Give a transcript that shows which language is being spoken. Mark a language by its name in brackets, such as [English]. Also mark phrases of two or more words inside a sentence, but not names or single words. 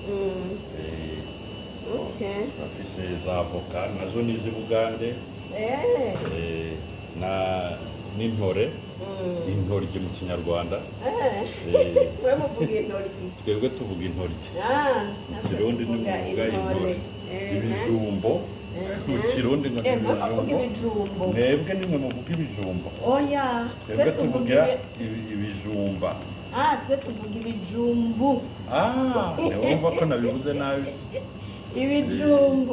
[Rundi] Turafise za avoka nazo ni iz'i Bugande. N'intore, intoryi mu Kinyarwanda. we muvuga intoryi? [Kinyarwanda] Twebwe tuvuga intoryi. [Rundi] Mu Kirundi ni muvuga intore. Ibijumbo mu Kirundi ngo ibijumbo. [Kinyarwanda] Mwebwe nimwe muvuga ibijumbo. Oya, twebwe tuvuga ibijumba. [Rundi] Twe tuvuga ibijumbu. [Kinyarwanda] Ntiwumva ko nabivuze nabi? Ibijumbu.